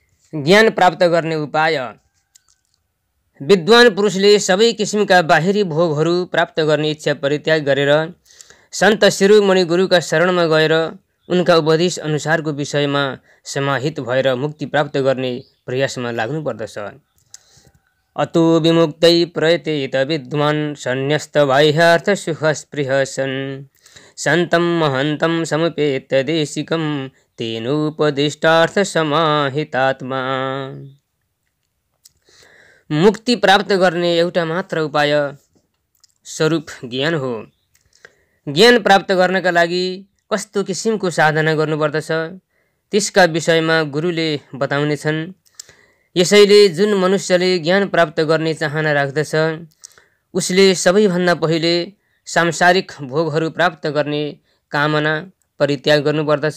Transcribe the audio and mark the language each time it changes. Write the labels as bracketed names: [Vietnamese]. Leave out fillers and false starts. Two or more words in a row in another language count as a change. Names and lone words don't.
[Nepali] ज्ञान प्राप्त गर्ने उपाय। विद्वान पुरुषले सबै किसिमका बाहिरी भोगहरू प्राप्त गर्ने इच्छा परित्याग गरेर सन्त शिरोमणि गुरुका शरणमा गएर उनका उपदेश अनुसारको विषयमा समाहित भएर मुक्ति प्राप्त गर्ने प्रयासमा लाग्नुपर्दछ। [Sanskrit] अतो विमुक्तै प्रयतेत विद्वान् सन्न्यस्त बाह्यार्थ सुखस्पृह सन् सन्तं महन्तं समुपेत्य देशिकं तेनोपदिष्टार्थ समाहितात्मा। [Nepali] मुक्ति प्राप्त गर्ने एउटा मात्र उपाय स्वरूप ज्ञान हो। ज्ञान प्राप्त गर्नका लागि कस्तो किसिमको साधना गर्नुपर्दछ त्यसका विषयमा गुरुले बताउनेछन्। यसैले जुन मनुष्यले ज्ञान प्राप्त गर्ने चाहना राख्दछ उसले सबैभन्दा पहिले सांसारिक भोगहरू प्राप्त गर्ने कामना परित्याग गर्नुपर्दछ।